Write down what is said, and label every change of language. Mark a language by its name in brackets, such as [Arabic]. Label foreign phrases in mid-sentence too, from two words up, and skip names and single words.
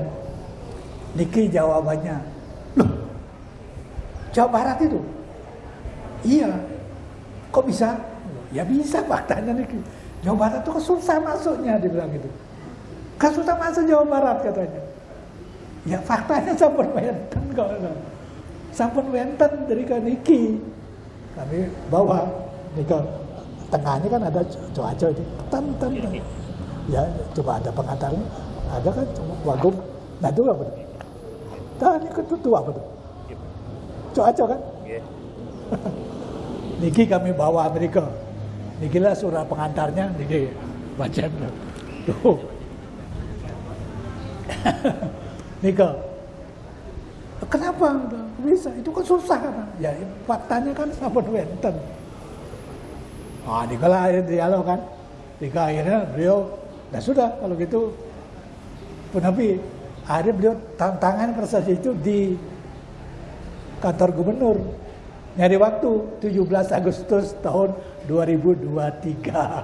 [Indonesian] Niki jawabannya, loh Jawa Barat itu? Iya, kok bisa? Ya bisa, faktanya Niki. Jawa Barat itu susah masuknya, dibilang gitu. Kan susah masuk Jawa Barat katanya. Ya faktanya [Balinese] sampun wenten [Indonesian] kok. [Balinese] Sampun wenten [Indonesian] dari ke Niki. Kami bawa Niki. Tengahnya kan ada Coaco itu. Ten. Ya coba ada pengantarnya. Ada kan wagub. Nah itu apa? Nah ini ketua apa tuh? Coaco kan? Niki kami bawa Amerika. Niki lah surah pengantarnya. Niki baca tuh. Nika, kenapa bisa? Itu kan susah kan? Ya faktanya kan [Balinese] sampun wenten. [Indonesian] Ah, Nika lah akhirnya dialog kan. Nika akhirnya beliau, nah sudah kalau gitu, penapi akhirnya beliau tantangan prestasi itu di kantor gubernur. Nyari waktu 17 Agustus tahun 2023.